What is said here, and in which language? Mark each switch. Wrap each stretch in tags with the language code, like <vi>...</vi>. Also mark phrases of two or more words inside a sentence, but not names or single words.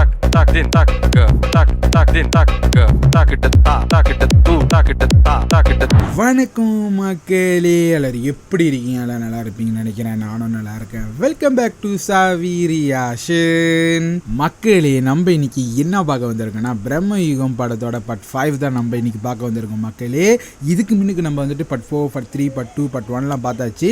<ta>tak din tak ke tak din tak ke tak it tak it tu tak it. வணக்கம் மக்களே, எல்லாரும் எப்படி இருக்கீங்க? எல்லாம் நல்லா இருப்பீங்கன்னு நினைக்கிறேன். நானும் நல்லா இருக்கேன்.</ta> <en>welcome back to</en> <ta>சாவி ரியாக்ஷன். மக்களே, நம்ம இன்னைக்கு என்ன பார்க்க வந்திருக்கோம்னா பிரம்மயுகம் படத்தோட பார்ட் 5 தான் நம்ம இன்னைக்கு பார்க்க வந்திருக்கோம். மக்களே, இதுக்கு முன்னுக்கு நம்ம வந்துட்டு பார்ட் 4, பார்ட் 3, பார்ட் 2, பார்ட் 1லாம் பார்த்தாச்சு.</ta>